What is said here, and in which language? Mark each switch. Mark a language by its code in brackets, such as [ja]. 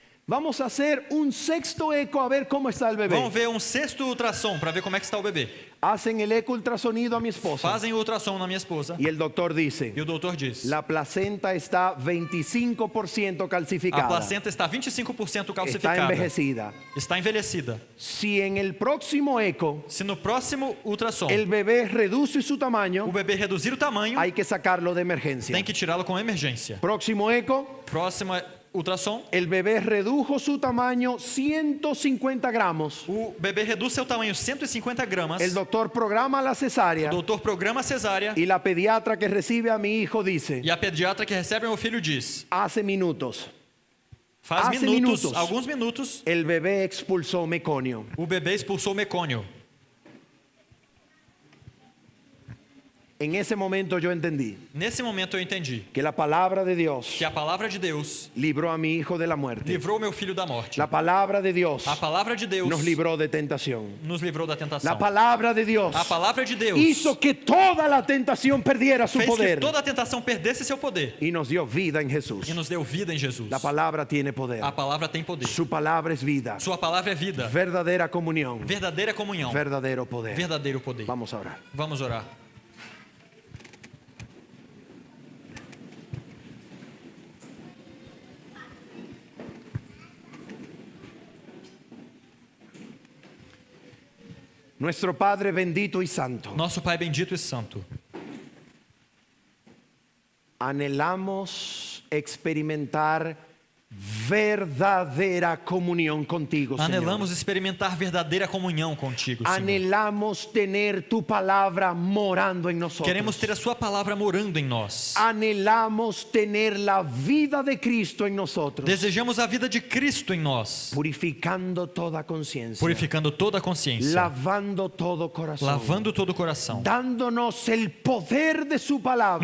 [es] Vamos a hacer un sexto eco a ver cómo está el bebé. [pt] Vamos ver um sexto ultrassom para ver como é que está o bebê. [es] Hacen el eco ultrasonido a mi esposa. [pt] Fazem o ultrassom na minha esposa. [es] Y el doctor dice, [pt] E o doutor diz: [es] la placenta está 25% [pt] a [es] calcificada. [pt] placenta está 25% [es] Está [pt] calcificada. [es] envejecida. [pt] Está envelhecida. [es] Si en el próximo eco [pt] Se no próximo ultrassom [es] el bebé reduce su [pt] o [es] tamaño, [pt] bebê reduzir o tamanho, [es] hay que sacarlo de emergencia. [pt] tem que tirá-lo com emergência. [es] Próximo eco, [pt] Próximo ultrassom, [es] el bebé redujo su tamaño 150 gramos. [pt] o bebê reduz seu tamanho 150 gramas. [es] El doctor programa la cesárea [pt] O doutor programa a cesárea [es] y la pediatra que recibe a mi hijo dice, [pt] e a pediatra que recebe meu filho diz: [es] hace minutos [pt] faz [es] Hace [pt] minutos, [es] minutos. [pt] alguns minutos, [es] el bebé expulsó meconio. [pt] o bebê expulsou o mecônio. [es] En ese momento yo entendí [pt] Nesse momento eu entendi [es] que la palabra de Dios [pt] que a palavra de Deus [es] libró a mi hijo de la muerte. [pt] livrou meu filho da morte. [es] La palabra de Dios [pt] A palavra de Deus [es] nos libró de tentación. [pt] nos livrou da [es] La [pt] tentação. [es] palabra de Dios [pt] A palavra de Deus [es] hizo que toda la tentación perdiera su [pt] fez que [es] poder [pt] toda a tentação perdesse seu poder [es] y nos dio vida en Jesús. [pt] e nos deu vida em Jesus. [es] La palabra tiene poder. [pt] A palavra tem poder. [es] Su palabra es vida, [pt] Sua palavra é vida, [es] verdadera comunión, [pt] verdadeira comunhão, [es] verdadero poder. [pt] verdadeiro poder. [es] Vamos a orar. [pt] Vamos orar. [es] Nuestro Padre bendito y santo, [pt] Nosso Pai bendito e santo, [es] anhelamos experimentar verdadera comunión contigo, Señor. [pt] anelamos experimentar verdadeira comunhão contigo, Senhor. [es] Anhelamos tener tu palabra morando en nosotros. [pt] Queremos ter a sua palavra morando em nós. [es] Anhelamos tener la vida de Cristo en nosotros, [pt] Desejamos a vida de Cristo em nós, [es] purificando toda conciencia, [pt] purificando toda a consciência, [es] lavando todo corazón, [pt] lavando todo o coração, [es] dándonos el poder de su palabra,